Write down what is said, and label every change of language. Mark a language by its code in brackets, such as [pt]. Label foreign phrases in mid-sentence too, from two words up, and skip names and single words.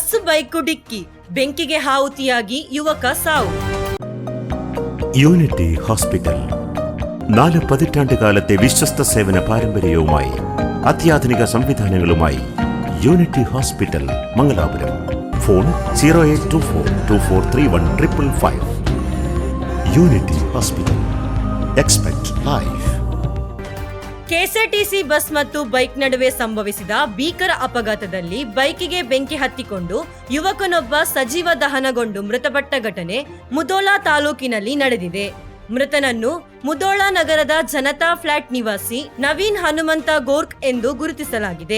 [kn] ಬೈಕು ಡಿಕ್ಕಿ, ಬೆಂಕಿಗೆ ಆಹುತಿಯಾಗಿ ಯುವಕ സാವು. [ml] യൂണിറ്റി ഹോസ്പിറ്റൽ 4 പതിറ്റാണ്ട് കാലത്തെ വിശ്വസ്ത സേവന പാരമ്പര്യവുമായി അത്യാധുനിക സംവിധാനങ്ങളുമായി യൂണിറ്റി ഹോസ്പിറ്റൽ മംഗലാപുരം. ഫോൺ 0824243155. യൂണിറ്റി ഹോസ്പിറ്റൽ. [en] expect life. [kn] ಕೆಎಸ್ಆರ್ಟಿಸಿ ಬಸ್ ಮತ್ತು ಬೈಕ್ ನಡುವೆ ಸಂಭವಿಸಿದ ಭೀಕರ ಅಪಘಾತದಲ್ಲಿ ಬೈಕಿಗೆ ಬೆಂಕಿ ಹತ್ತಿಕೊಂಡು ಯುವಕನೊಬ್ಬ ಸಜೀವ ದಹನಗೊಂಡು ಮೃತಪಟ್ಟ ಘಟನೆ ಮುಧೋಳ ತಾಲೂಕಿನಲ್ಲಿ ನಡೆದಿದೆ. ಮೃತನನ್ನು ಮುಧೋಳ ನಗರದ ಜನತಾ ಫ್ಲಾಟ್ ನಿವಾಸಿ ನವೀನ್ ಹನುಮಂತ ಗೋರ್ಕ್ ಎಂದು ಗುರುತಿಸಲಾಗಿದೆ.